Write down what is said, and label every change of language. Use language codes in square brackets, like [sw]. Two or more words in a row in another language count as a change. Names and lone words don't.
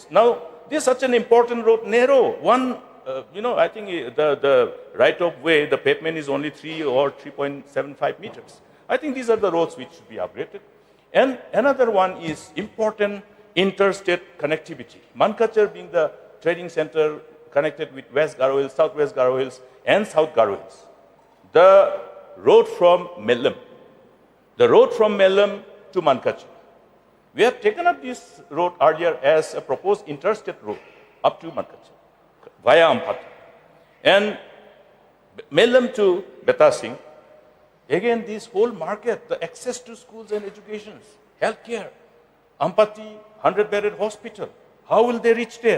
[en] Now, this is such an important road, narrow. I think the right of way, the pavement is only 3 or 3.75 meters. I think these are the roads which should be upgraded. And another one is important interstate connectivity. Mankachar being the trading center connected with West Garo Hills, Southwest Garo Hills, and South Garo Hills. The road from Mellam. The road from Mellam to Mankachar. We have taken up this road earlier as a proposed interstate road. up to Markacha, via Ampati. And Mellam to Beta Singh, again, this whole market, the access to schools and education, healthcare, Ampati, 100-bedded hospital, how will they reach there?